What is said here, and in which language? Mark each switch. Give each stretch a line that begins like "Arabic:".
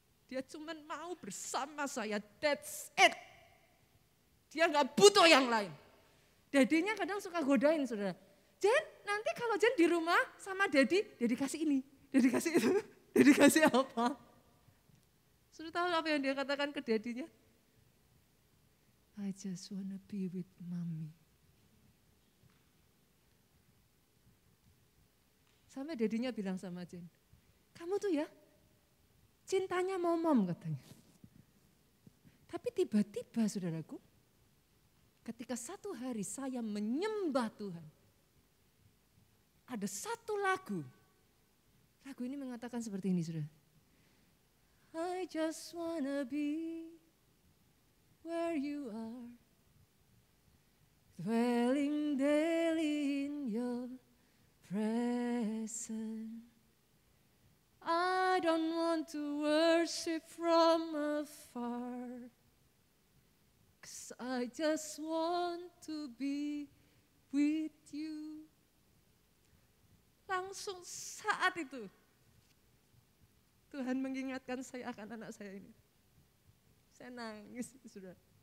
Indonesian: Dia cuma mau bersama saya,
English: that's it.
Indonesian: Dia nggak butuh yang lain. Dadinya kadang suka godain saudara. Jen, nanti kalau Jen di rumah sama Dedi kasih ini, Dedi kasih itu, Dedi kasih apa? Sudah tahu apa yang dia katakan ke dadinya?
English: I just wanna be with mommy.
Indonesian: Sampai dadinya bilang sama Jen, kamu tuh ya cintanya mom katanya. Tapi tiba-tiba saudaraku, ketika satu hari saya menyembah Tuhan, ada satu lagu. Lagu ini mengatakan seperti ini saudara.
English: I just wanna be where you are, dwelling daily in your presence. I don't want to worship from afar, 'cause I just want to be with you.
Indonesian: Langsung saat itu Tuhan mengingatkan saya akan anak saya ini. Saya nangis, saudara.